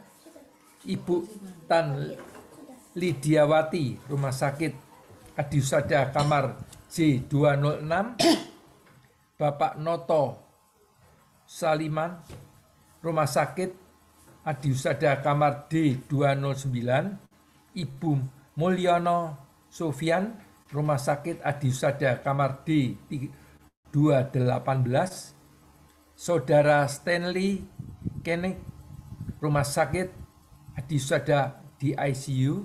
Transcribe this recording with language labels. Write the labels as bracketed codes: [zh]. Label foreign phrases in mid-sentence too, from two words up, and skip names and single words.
[id] Ibu Tan Lidiawati, Rumah Sakit Adi Husada, kamar J206. Bapak Noto Saliman, Rumah Sakit Adi Husada, kamar D209. Ibu Mulyono Sofian, Rumah Sakit Adi Husada, kamar D218. Saudara Stanley Kenik, Rumah Sakit Adi Husada di ICU.